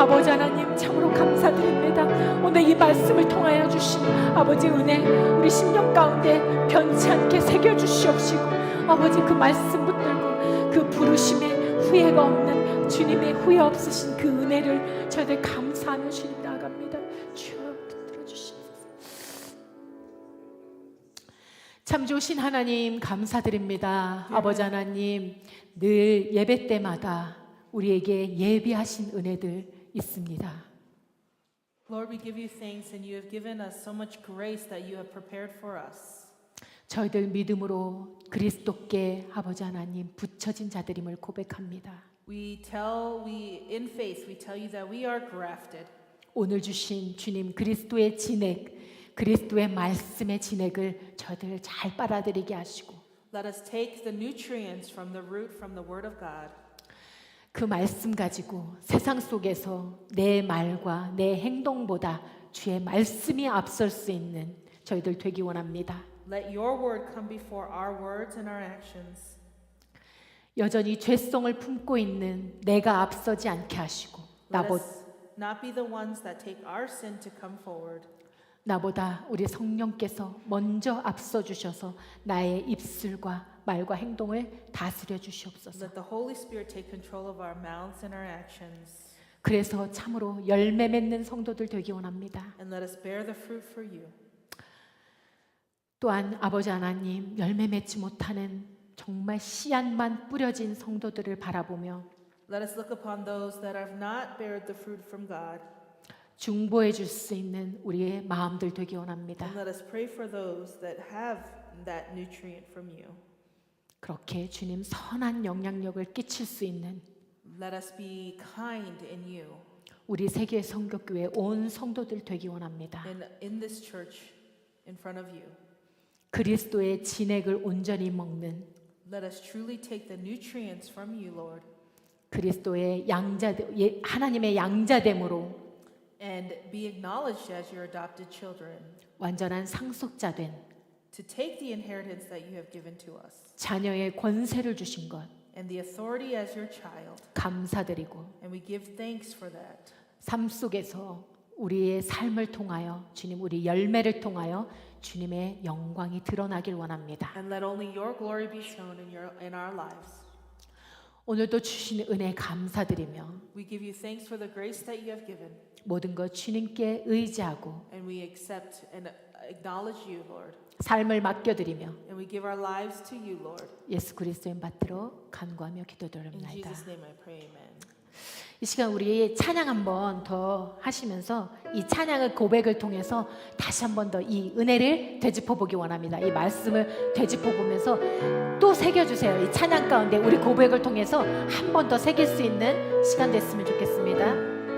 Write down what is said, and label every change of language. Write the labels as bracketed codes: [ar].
[ko] 아버지 하나님, 참으로 감사드립니다. 오늘 이 말씀을 통하여 주신 아버지 은혜 우리 심령 가운데 변치 않게 새겨주시옵시고, 아버지 그 말씀 붙들고 그 부르심에 후회가 없는 주님의 후회 없으신 그 은혜를 저희들 감사하며 주님 나아갑니다. 주여 붙들어 주시옵소서. 참 좋으신 하나님 감사드립니다. 아버지 하나님, 늘 예배 때마다 우리에게 예비하신 은혜들 있습니다. [en] Lord, we give you thanks, and you have given us so much grace that you have prepared for us. [ko] 저희들 믿음으로 그리스도께 아버지 하나님 붙여진 자들임을 고백합니다. [en] In faith, we tell you that we are grafted. [ko] 오늘 주신 주님 그리스도의 진액, 그리스도의 말씀의 진액을 저희들 잘 빨아들이게 하시고, [en] Let us take the nutrients from the root, from the word of God. [ko] 그 말씀 가지고 세상 속에서 내 말과 내 행동보다 주의 말씀이 앞설 수 있는 저희들 되기 원합니다. [en] Let your word come before our words and our actions. [ko] 여전히 죄성을 품고 있는 내가 앞서지 않게 하시고, [en] Let us not be the ones that take our sin to come forward. [ko] 나보다 우리 성령께서 먼저 앞서 주셔서 나의 입술과 말과 행동을 다스려 주시옵소서. [en] Let the Holy Spirit take control of our mouths and our actions. [ko] 그래서 참으로 열매 맺는 성도들 되기 원합니다. [en] And let us bear the fruit for you. [ko] 또한 아버지 하나님, 열매 맺지 못하는 정말 씨앗만 뿌려진 성도들을 바라보며 [en] Let us look upon those that have not bared the fruit from God. [ko] 중보해 줄 수 있는 우리의 마음들 되기 원합니다. [en] And let us pray for those that have that nutrient from you. [ko] 그렇게 주님 선한 영향력을 끼칠 수 있는 [en] Let us be kind in you. [ko] 우리 세계 성교교회 온 성도들 되기 원합니다. [en] And in this church in front of you. [ko] 그리스도의 진액을 온전히 먹는 [en] Let us truly take the nutrients from you, Lord. [ko] 그리스도의 하나님의 양자됨으로 [en] And be acknowledged as your adopted children. [ko] 완전한 상속자 된 [en] To take the inheritance that you have given to us. [ko] 자녀의 권세를 주신 것 [en] And the authority as your child. [ko] 감사드리고, [en] And we give thanks for that. [ko] 삶 속에서 우리의 삶을 통하여 주님, 우리 열매를 통하여 주님의 영광이 드러나길 원합니다. [en] And let only your glory be shown in our lives. [ko] 오늘도 주신 은혜 감사드리며 [en] We give you thanks for the grace that you have given. [ko] 모든 것 주님께 의지하고 [en] And we accept and acknowledge you, Lord. [ko] 삶을 맡겨드리며 [en] And we give our lives to you, Lord. [ko] 예수 그리스도의 받들어 간구하며 [en] In [ko] 기도드립니다. [en] Jesus' name I pray, amen. [ko] 이 시간 우리 찬양 한번 더 하시면서 이 찬양의 고백을 통해서 다시 한번 더 이 은혜를 되짚어 보기 원합니다. 이 말씀을 되짚어 보면서 또 새겨주세요. 이 찬양 가운데 우리 고백을 통해서 한 번 더 새길 수 있는 시간 됐으면 좋겠습니다.